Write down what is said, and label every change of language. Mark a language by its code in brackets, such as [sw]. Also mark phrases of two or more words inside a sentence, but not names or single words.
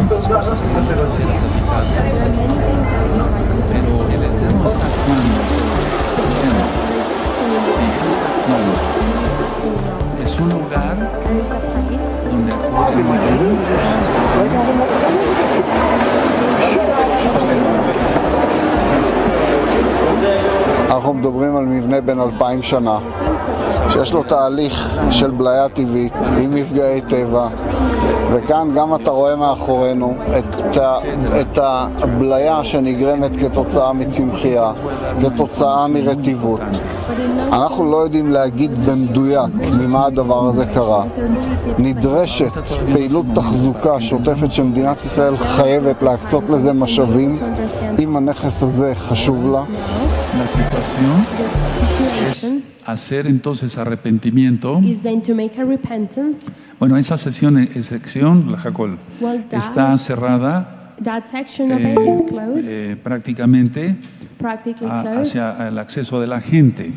[es] Está actuando, es un lugar donde acuden muchos. [he] אנחנו מדברים על מבנה בן 2000 שנה, שיש לו תהליך של בליה טבעית עם מפגעי טבע, וכאן גם אתה רואה מאחורינו את הבליה שנגרמת כתוצאה מצמחייה, כתוצאה מרטיבות. אנחנו לא יודעים להגיד במדויק ממה הדבר הזה קרה. נדרשת פעילות תחזוקה שוטפת שמדינת ישראל חייבת להקצות לזה משאבים, אם הנכס הזה חשוב לה. [es] La situación es hacer entonces arrepentimiento. Bueno, esa sección, la Jacol, está cerrada prácticamente hacia el acceso de la gente.